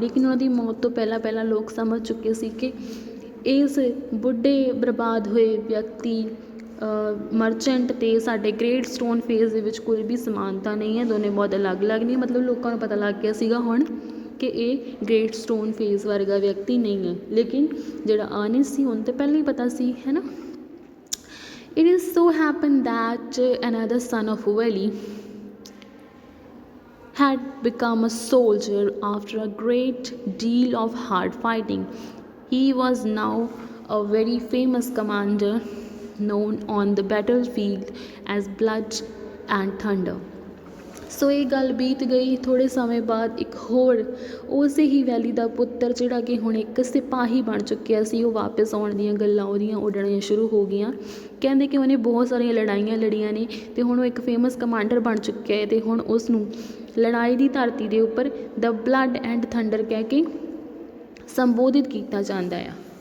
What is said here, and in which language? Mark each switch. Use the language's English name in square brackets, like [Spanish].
[Punjabi] ਲੇਕਿਨ ਉਹਨਾਂ ਦੀ ਮੌਤ ਤੋਂ ਪਹਿਲਾਂ ਲੋਕ ਸਮਝ ਚੁੱਕੇ ਸੀ ਕਿ ਇਸ ਬੁੱਢੇ ਬਰਬਾਦ ਹੋਏ ਵਿਅਕਤੀ ਮਰਚੈਂਟ ਅਤੇ ਸਾਡੇ ਗ੍ਰੇਟ ਸਟੋਨ ਫੇਸ ਦੇ ਵਿੱਚ ਕੋਈ ਵੀ ਸਮਾਨਤਾ ਨਹੀਂ ਹੈ, ਦੋਨੇ ਬਹੁਤ ਅਲੱਗ ਨੇ। ਮਤਲਬ ਲੋਕਾਂ ਨੂੰ ਪਤਾ ਲੱਗ ਗਿਆ ਸੀਗਾ ਹੁਣ ਕਿ ਇਹ ਗ੍ਰੇਟ ਸਟੋਨ ਫੇਸ ਵਰਗਾ ਵਿਅਕਤੀ ਨਹੀਂ ਹੈ, ਲੇਕਿਨ ਜਿਹੜਾ ਅਰਨੈਸਟ ਸੀ ਹੁਣ ਤਾਂ ਪਹਿਲਾਂ ਹੀ ਪਤਾ ਸੀ, ਹੈ ਨਾ। [English] It is so happened that another son of Valley had become a soldier after a great deal of hard fighting. He was now a very famous commander known on the battlefield as Blood and Thunder. [Punjabi] ਸੋ ਇਹ ਗੱਲ ਬੀਤ ਗਈ। ਥੋੜ੍ਹੇ ਸਮੇਂ ਬਾਅਦ ਇੱਕ ਹੋਰ ਉਸੇ ਹੀ ਵੈਲੀ ਦਾ ਪੁੱਤਰ ਜਿਹੜਾ ਕਿ ਹੁਣ ਇੱਕ ਸਿਪਾਹੀ ਬਣ ਚੁੱਕਿਆ ਸੀ, ਉਹ ਵਾਪਸ ਆਉਣ ਦੀਆਂ ਗੱਲਾਂ ਉਹਦੀਆਂ ਉੱਡਣੀਆਂ ਸ਼ੁਰੂ ਹੋ ਗਈਆਂ। ਕਹਿੰਦੇ ਕਿ ਉਹਨੇ ਬਹੁਤ ਸਾਰੀਆਂ ਲੜਾਈਆਂ ਲੜੀਆਂ ਨੇ ਅਤੇ ਹੁਣ ਉਹ ਇੱਕ ਫੇਮਸ ਕਮਾਂਡਰ ਬਣ ਚੁੱਕਿਆ ਹੈ ਅਤੇ ਹੁਣ ਉਸ ਨੂੰ ਲੜਾਈ ਦੀ ਧਰਤੀ ਦੇ ਉੱਪਰ ਦ ਬਲੱਡ ਐਂਡ ਥੰਡਰ ਕਹਿ ਕੇ ਸੰਬੋਧਿਤ ਕੀਤਾ ਜਾਂਦਾ ਆ।